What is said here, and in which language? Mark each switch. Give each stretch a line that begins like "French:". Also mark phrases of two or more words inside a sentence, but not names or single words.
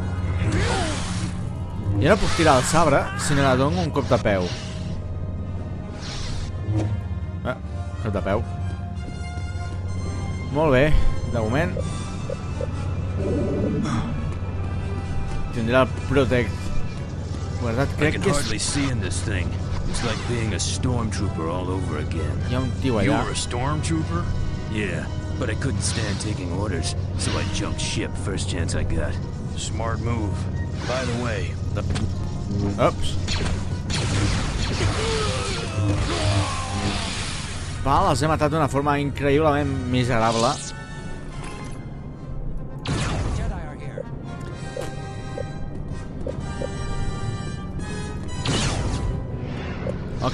Catalan: Jo no puc tirar el sabre si no la dono un cop de peu. Cop de peu. Molt bé, de moment tindré el Protect guardat, crec que és...
English: It's like being a stormtrooper all over again.
Catalan: Hi ha un tio allà.
English: You're a stormtrooper? Yeah, but I couldn't stand taking orders, so I jumped ship first chance I got. Smart move. By the way,
Catalan: Ups. Val, els he matat d'una forma increïblement miserable. Ok.